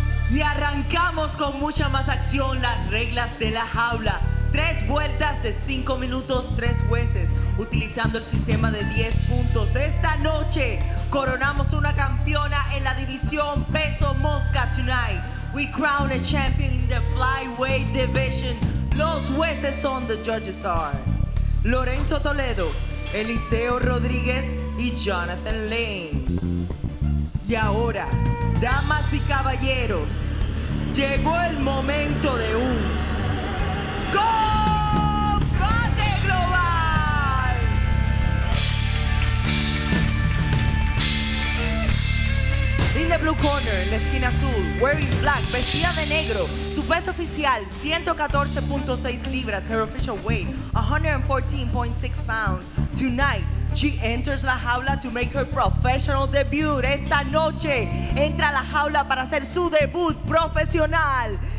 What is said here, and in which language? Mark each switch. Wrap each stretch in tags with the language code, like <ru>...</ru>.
<es>Y arrancamos con mucha más acción, las reglas de la jaula. 3 vueltas de 5 minutos, 3 jueces, utilizando el sistema de 10 puntos. Esta noche coronamos una campeona en la división peso mosca</es> <en>tonight. We crown a champion in the flyweight division.</en> <es>Los jueces son,</es> <en>the judges are</en> <es>Lorenzo Toledo, Eliseo Rodríguez y Jonathan Lane. Y ahora, damas y caballeros, llegó el momento de un ¡Combate global!</es> <en>In the blue corner,</en> <es>en la esquina azul,</es> <en>wearing black,</en> <es>vestida de negro, su peso oficial 114.6 libras,</es> <en>her official weight 114.6 pounds. Tonight, she enters</en> <es>la jaula</es> <en>to make her professional debut.</en> <es>Esta noche entra a la jaula para hacer su debut profesional.</es>